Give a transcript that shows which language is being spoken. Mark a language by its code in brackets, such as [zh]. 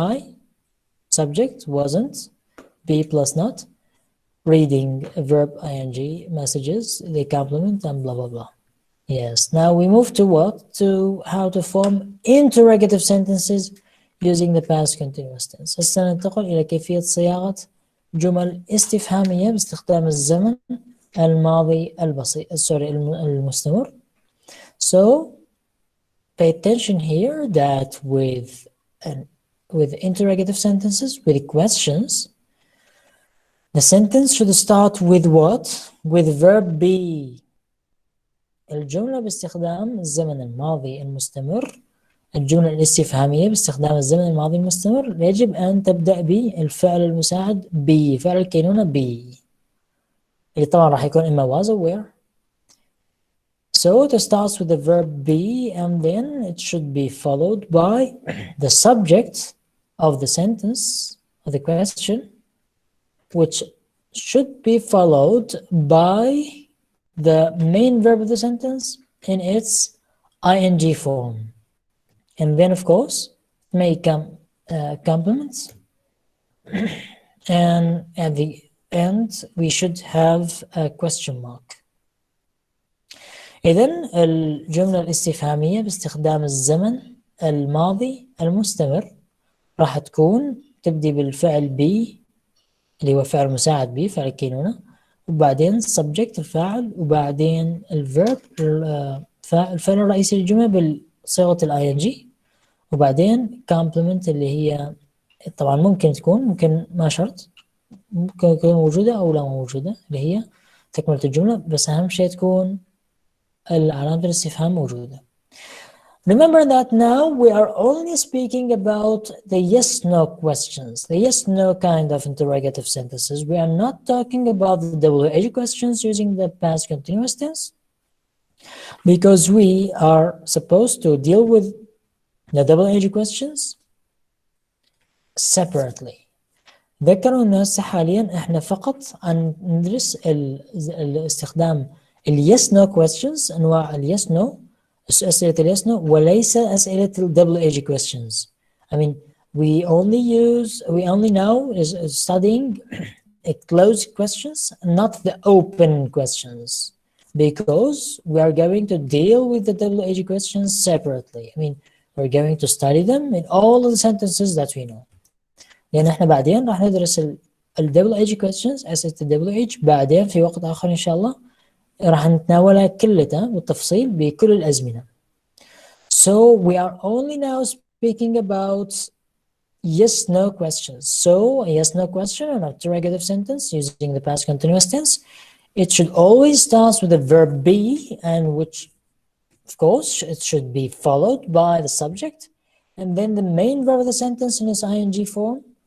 [en] I, subject, wasn't, be plus not, reading, verb ing, messages, they complement, and blah blah blah. Yes, now we move to what? To how to form interrogative sentences using the past continuous tense. [ar] هسه ننتقل إلى كيفية صياغة جمل استفهامية باستخدام الزمن الماضي البسيط المستمر. [en] So pay attention here that with interrogative sentences, with questions, the sentence should start with what? With verb be. [ar] الجملة باستخدام الزمن الماضي المستمر، الجملة الاستفهامية باستخدام الزمن الماضي المستمر يجب أن تبدأ بالفعل المساعد be، فعل الكينونة be، اللي طبعا راح يكون إما [en] was or were. So it starts with the verb be and then it should be followed by the subject of the sentence, of the question, which should be followed by the main verb of the sentence in its ing form. And then, of course, may come complements. And at the end, we should have a question mark. [ar] إذن الجملة الاستفهامية باستخدام الزمن الماضي المستمر راح تكون تبدي بالفعل be اللي هو فعل مساعد be، فعل الكينونة، وبعدين subject الفاعل، وبعدين الverb الفعل الرئيسي للجملة بصيغة ing، وبعدين complement اللي هي طبعا ممكن تكون، ممكن ما شرط، ممكن تكون موجودة أو لا موجودة، اللي هي تكملة الجملة، بس أهم شيء تكون علامة الاستفهام موجودة. [en] Remember that now we are only speaking about the yes-no questions, the yes-no kind of interrogative sentences. We are not talking about the WH questions using the past continuous tense, because we are supposed to deal with the WH questions separately. [ar] ذكروا الناس حاليا احنا فقط عن ندرس الاستخدام اليس نو questions، انواع اليس نو، اسئله اليس نو، وليس اسئله ال WH questions. [en] I mean we only now is studying closed questions, not the open questions, because we are going to deal with the WH questions separately. I mean we're going to study them in all of the sentences that we know. [ar] لأن احنا بعدين راح ندرس ال WH questions، أسئلة ال WH بعدين في وقت آخر إن شاء الله راح نتناولها كلها بالتفصيل بكل الأزمنة. [en] So we are only now speaking about yes/no questions. So a yes/no question, an interrogative sentence using the past continuous tense, it should always start with the verb be, and which of course it should be followed by the subject, and then the main verb of the sentence in its ing form.